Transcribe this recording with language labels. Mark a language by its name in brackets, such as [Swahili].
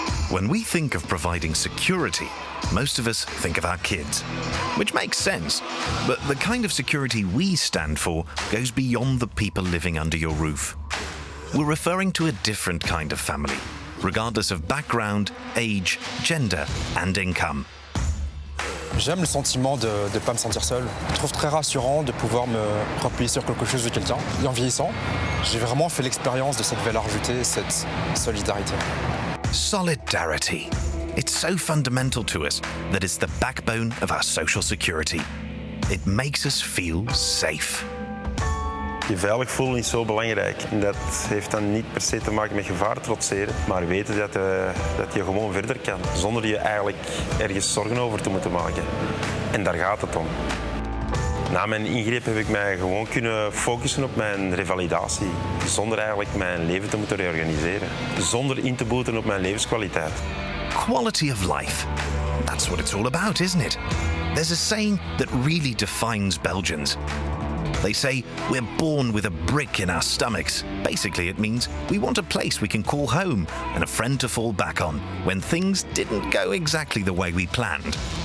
[English] When we think of providing security, most of us think of our kids, which makes sense. But the kind of security we stand for goes beyond the people living under your roof. We're referring to a different kind of family, regardless of background, age, gender, and income. [French] J'aime le sentiment de ne pas me sentir seul. Je trouve très rassurant de pouvoir me replier sur quelque chose de quelqu'un. Et en vieillissant, j'ai vraiment fait l'expérience de cette valeur ajoutée, cette solidarité. [English] Solidarity. It's so fundamental to us that it's the backbone of our social security. It makes us feel safe. [Dutch] Je veilig voelen is zo belangrijk. En dat heeft dan niet per se te maken met gevaar trotseren, maar weten dat je gewoon verder kan, zonder je eigenlijk ergens zorgen over te moeten maken. En daar gaat het om. Na mijn ingreep heb ik mij gewoon kunnen focussen op mijn revalidatie. Zonder eigenlijk mijn leven te moeten reorganiseren. Zonder in te boeten op mijn levenskwaliteit. [English] Quality of life. That's what it's all about, isn't it? There's a saying that really defines Belgians. They say we're born with a brick in our stomachs. Basically, it means we want a place we can call home and a friend to fall back on when things didn't go exactly the way we planned.